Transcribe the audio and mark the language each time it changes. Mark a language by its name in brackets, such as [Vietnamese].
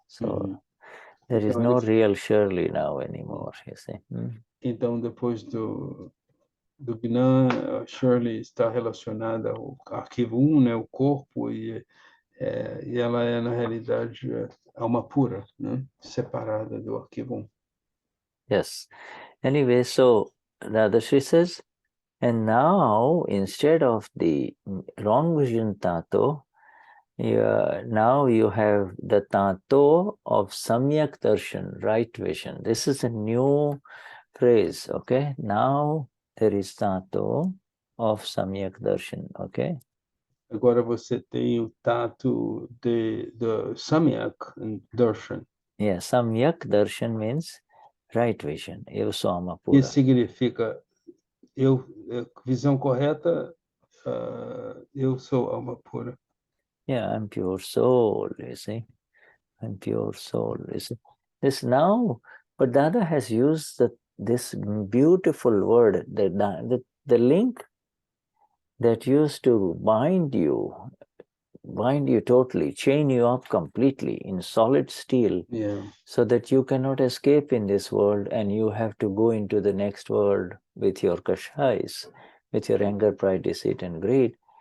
[English] So there is no real Shirley now anymore, you see. [Portuguese] Então, depois do Gnan, a Shirley está relacionada ao arquivo 1, né, o corpo, e ela é, na realidade, alma pura, né, separada do arquivo 1. [English] Yes. Anyway, so Radhashi says, and now, instead of the wrong vision Taanto, now you have the Taanto of Samyak Darshan, right vision. This is a new phrase, okay? Now there is Taanto of Samyak Darshan, okay? [Portuguese] Agora você tem o tato de Samyak Darshan. [English] Yeah, Samyak Darshan means right vision. [Portuguese] Eu sou Amapura. Isso significa visão correta, eu sou alma pura. [English] Yeah, I'm pure soul, you see. I'm pure soul, you see. This now, but Dada has used this beautiful word, the link that used to bind you totally, chain you up completely in solid steel, so that you cannot escape in this world and you have to go into the next world with your kashais, with your anger, pride, deceit, and greed.